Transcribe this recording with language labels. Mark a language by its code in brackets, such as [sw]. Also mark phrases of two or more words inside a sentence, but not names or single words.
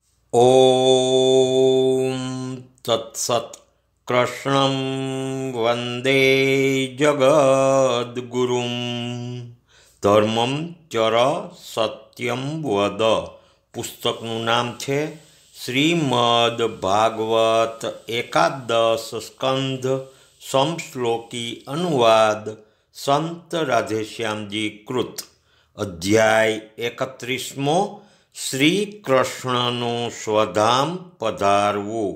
[sa] ॐ तत्सत्। कृष्णं वन्दे जगद्गुरुं धर्मं चर सत्यं वद। [gu] पुस्तकનું નામ છે શ્રીમદ ભાગવત એકાદશ સ્કંધ સમશ્લોકી અનુવાદ સંત રાધેશ્યામજી કૃત। અધ્યાય 31મો શ્રી કૃષ્ણનું સ્વધામ પધારવું।